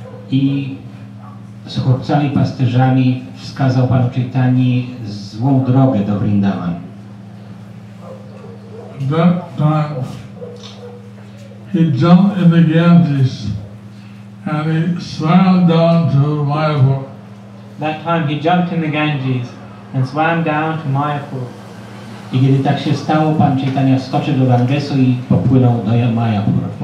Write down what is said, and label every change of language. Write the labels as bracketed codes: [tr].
[pl] I z chłopcami pasterzami wskazał Panu Chaitani złą drogę do Vrindavan. [en] At that time, he jumped in the Ganges and he swam down to Mayapur. That time he jumped in the Ganges and swam down to Mayapur. [pl] I kiedy tak się stało, Pan Chaitanya wskoczył do Gangesu i popłynął do Mayapur.